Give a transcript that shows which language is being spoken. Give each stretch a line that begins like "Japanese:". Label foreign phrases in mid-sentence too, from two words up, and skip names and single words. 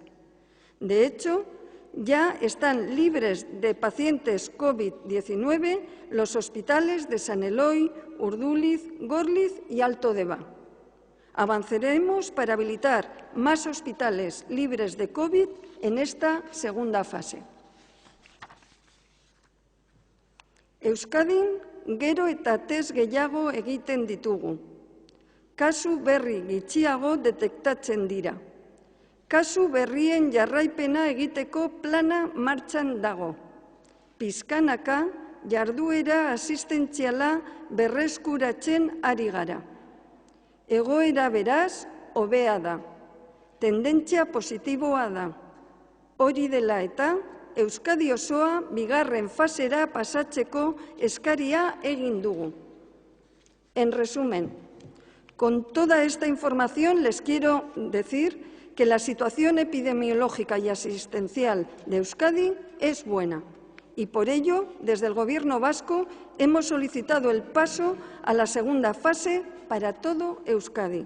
Spanish: De hecho, ya están libres de pacientes COVID-19 los hospitales de San Eloy, Urduliz, Gorliz y Alto Deba. Avanzaremos para habilitar más hospitales libres de COVID en esta segunda fase.
Basque: Euskadin gero eta test gehiago egiten ditugu. Kasu berri gutxiago detektatzen dira. Kasu berrien jarraipena egiteko plana martxan dago. Pizkanaka jarduera asistentziala berreskuratzen ari gara. Egoera beraz, hobea da. Tendentzia positiboa da. Hori dela eta, Euskadi osoa bigarren fasera pasatzeko eskaria egin dugu.
Spanish: En resumen, con toda esta información les quiero decir que la situación epidemiológica y asistencial de Euskadi es buena y por ello, desde el Gobierno vasco, hemos solicitado el paso a la segunda fase para todo Euskadi.